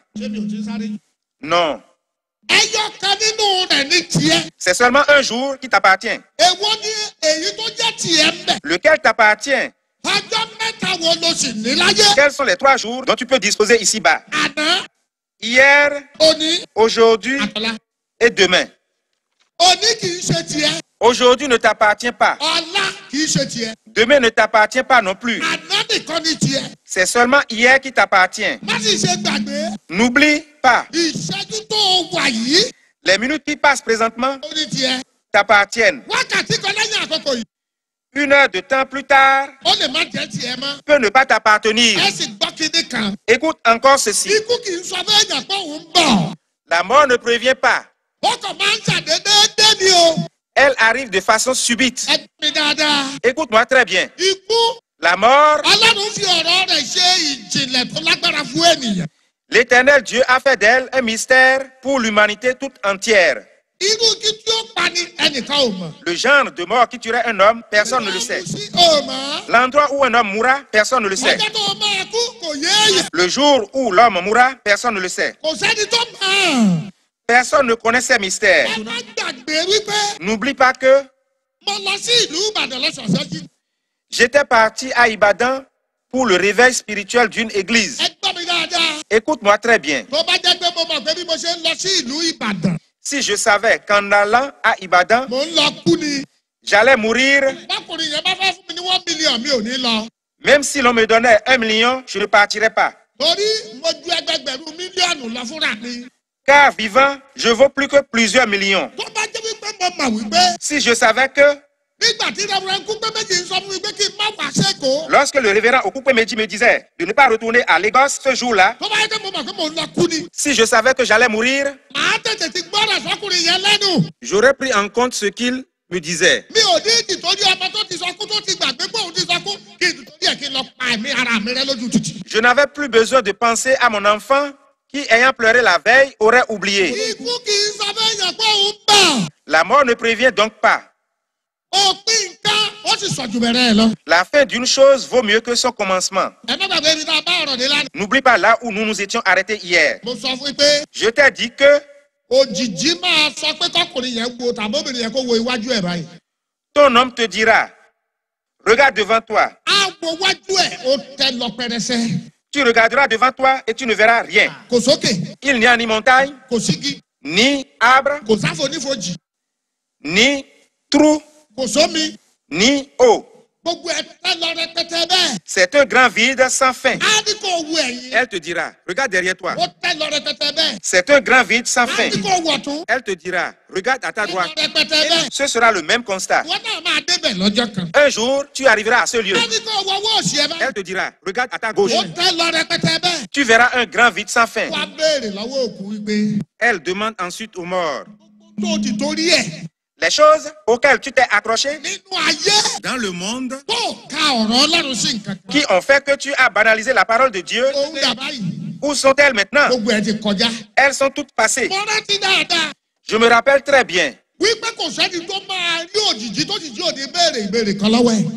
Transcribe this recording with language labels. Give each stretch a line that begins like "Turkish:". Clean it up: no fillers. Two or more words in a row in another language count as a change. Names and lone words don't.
Yoruba: ṣé mi ò ti sáré.
French: Non,
Yoruba: ẹyọ kan nínú rẹ̀ ní tiẹ̀.
French: c'est seulement un jour qui t'appartient.
Yoruba: èwo ni èyí tó jẹ́ tiẹ̀ ń bẹ̀.
French: Lequel t'appartient?
Yoruba: ọjọ́ mẹ́ta wo ló sì ní láyé.
French: Quels sont les 3 jours dont tu peux disposer ici-bas?
Yoruba: àná.
French: Hier,
Yoruba: òní.
French: aujourd'hui
Yoruba: àtọ̀lá.
French: et demain.
Yoruba: òní kì í ṣe tiẹ̀.
French: Aujourd'hui ne t'appartient pas.
Yoruba: ọ̀la kì í ṣe tiẹ̀.
French: Demain ne t'appartient pas non plus.
Yoruba: àná nìkan ní tiẹ̀.
French: C'est seulement hier qui t'appartient.
Yoruba: má sì ṣe gbàgbé.
French: N'oublie pas,
Yoruba: ìṣẹ́jú tó wà yìí.
French: les minutes qui passent présentement
Yoruba: ó ní tiẹ̀.
French: t'appartiennent.
Yoruba: wákàtí kan lẹ́yìn àkókò yìí.
French: 1 heure de temps plus tard
Yoruba: ó lè má jẹ́ tiẹ̀ mọ́.
French: peut ne pas t'appartenir.
Yoruba: ẹ sì gbọ́ kíní kan.
French: Écoute encore ceci.
Yoruba: ikú kì í sọ fún èèyàn pé òun bọ̀.
French: La mort ne prévient pas.
Yoruba: ó kàn máa ń ṣàdédé dé ni o.
French: Elle arrive de façon subite.
Yoruba: ẹ gbé dáadáa.
French: Écoute-moi très bien.
Yoruba: ikú.
French: La mort,
Yoruba: Ọlọ́run fi ọ̀rọ̀ rẹ̀ ṣe ìjìnlẹ̀ tó lágbára fún ènìyàn.
French: l'Éternel Dieu a fait d'elle un mystère pour l'humanité toute entière.
Yoruba: irú kí tí ó pa ni ẹnìkan ò mọ̀.
French: Le genre de mort qui tuerait un homme, personne ne le sait.
Yoruba: ò mọ̀.
French: L'endroit où un homme mourra, personne ne le sait.
Yoruba: ọjọ́ tó máa kú kò yé èèyàn.
French: Le jour où l'homme mourra, personne ne le sait.
Yoruba: kò sẹ́ni tó mọ̀.
French: Personne ne connaît ces mystères.
Yoruba: ẹ má gbàgbé wípé
French: N'oublie pas que
Yoruba: mo lọ sí ìlú Ìbàdàn lọ́sọ̀ọ̀sẹ̀ jí.
French: j'étais parti à Ibadan pour le réveil spirituel d'une église.
Yoruba: ẹ gbọ́ mi dáadáa.
French: Écoute-moi très bien.
Yoruba: tó bá jẹ́ pé mo mọ̀ pé bí mo ṣe ń lọ sí ìlú Ìbàdàn.
French: Si je savais qu'en allant à Ibadan,
Yoruba: mo ń lọ kú ni.
French: j'allais mourir,
Yoruba: bákùnrin yẹn bá fẹ́ fún mi ní 1 million mi ò ní lọ.
French: même si l'on me donnait 1 million, je ne partirais pas.
Yoruba: torí mo ju ẹgbẹgbẹ̀rún mílíọ̀nù lọ fúnra mi.
French: Car vivant, je vaux plus que plusieurs millions.
Yoruba: tó bá jẹ́ wípé mo mọ̀ wípé
French: Si je savais que,
Yoruba: nígbà tí Reverend Kúpé méjì ń sọ fún mi pé kí n má wá sẹ́kọ̀ọ́.
French: lorsque le révérend Okupe Meji me disait de ne pas retourner à Lagos ce jour-là,
Yoruba: tó bá yẹ kí mo mọ̀ pé mo ń lọ kú ni.
French: si je savais que j'allais mourir,
Yoruba: màá tètè ti gbọ́dọ̀ sọkùnrin yẹn lẹ́nu.
French: j'aurais pris en compte ce qu'il me disait.
Yoruba: mi ò ní ìtìtọ́jú ọmọ tó ti sọ kú tó ti gbàgbé pé òun ti sọ kú kí ìtìtọ́jú ẹ̀ kí n lọ pa ẹ̀mí ara mi rẹ lójú títì.
French: Je n'avais plus besoin de penser à mon enfant qui, ayant pleuré la veille, aurait oublié.
Yoruba: ikú kì í sọ fún èèyàn pé òun bọ̀.
French: La mort ne prévient donc pas.
Yoruba: òpin nǹkan ó sì sọ jù bẹ̀rẹ̀ ẹ lọ.
French: La fin d'une chose vaut mieux que son commencement.
Yoruba: ẹ má gbàgbé ibi tá a bá ọ̀rọ̀ dé lánàá.
French: N'oublie pas là où nous nous étions arrêtés hier.
Yoruba: mo sọ fún pé
French: Je t'ai dit que
Yoruba: òjijì máa sọ pé kọkùnrin yẹn wo tàbóbìnrin yẹn kó wo iwájú ẹ̀ báyìí.
French: ton homme te dira, regarde devant toi.
Yoruba: á wo iwájú ẹ̀ ó tẹ lọ pẹrẹsẹ.
French: Tu regarderas devant toi et tu ne verras rien.
Yoruba: kò sókè
French: Il n'y a ni montagne,
Yoruba: kò sígi
French: ni arbre,
Yoruba: kò sáfonífojì
French: ni trou,
Yoruba: kò sómi
French: ni eau.
Yoruba: gbogbo ẹ̀ tẹ lọ rẹpẹtẹ bẹ́ẹ̀.
French: C'est un grand vide sans fin.
Yoruba: á ní kò wo ẹ̀yìn
French: Elle te dira, regarde derrière toi.
Yoruba: ó tẹ lọ rẹpẹtẹ bẹ́ẹ̀.
French: C'est un grand vide sans
Yoruba: á
French: fin.
Yoruba: ní kò wọ̀ tún
French: Elle te dira, regarde à ta
Yoruba: tẹ lọ
French: droite.
Yoruba: rẹpẹtẹ bẹ́ẹ̀.
French: Ce sera le même constat.
Yoruba: wọ́n náà máa débẹ̀ lọ́jọ́ kan.
French: Un jour, tu arriveras à ce lieu.
Yoruba: á ní kò wọ owó òsì ẹ̀ bẹ́ẹ̀.
French: Elle te dira, regarde à ta gauche.
Yoruba: ó tẹ lọ rẹpẹtẹ bẹ́ẹ̀.
French: Tu verras un grand vide sans fin.
Yoruba: wá béèrè lọ́wọ́ òkú wípé
French: Elle demande ensuite aux morts.
Yoruba: tó ti torí ẹ̀
French: Les choses auxquelles tu t'es accroché
Yoruba: nínú ayé
French: Dans le monde,
Yoruba: tó ka ọ̀rọ̀ ọlọ́run sí nǹkan kan.
French: qui ont fait que tu as banalisé la parole de Dieu,
Yoruba: òun dà báyìí
French: où sont-elles maintenant?
Yoruba: gbogbo ẹ̀ ti kọjá.
French: Elles sont toutes passées.
Yoruba: mo rántí dáadáa
French: Je me rappelle très bien.
Yoruba: wípé kò sẹ́ni tó máa rí òjijì tó ti jí òde béèrè ìbéèrè kan lọ́wọ́ ẹ̀.